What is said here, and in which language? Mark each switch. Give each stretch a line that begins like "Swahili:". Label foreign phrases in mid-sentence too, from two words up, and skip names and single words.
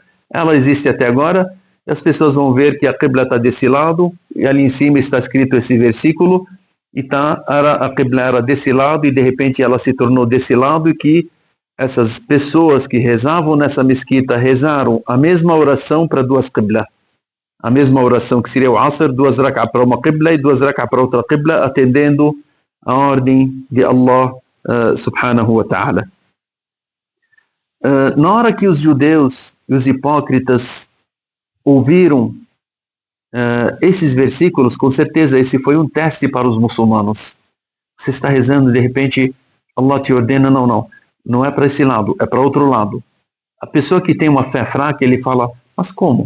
Portuguese: Ela existe até agora, e as pessoas vão ver que a Qibla está desse lado, e ali em cima está escrito esse versículo, e a Qibla era desse lado, e de repente ela se tornou desse lado, e que essas pessoas que rezavam nessa mesquita rezaram a mesma oração para 2 Qibla. A mesma oração que seria o Asr, 2 rak'ah para uma Qibla e 2 rak'ah para outra Qibla, atendendo a ordem de
Arabic: الله سبحانه وتعالى.
Portuguese: Na hora que os judeus e os hipócritas ouviram esses versículos, com certeza esse foi um teste para os muçulmanos. Você está rezando, de repente Allah te ordena, não é para esse lado, é para outro lado. A pessoa que tem uma fé fraca, ele fala, mas como?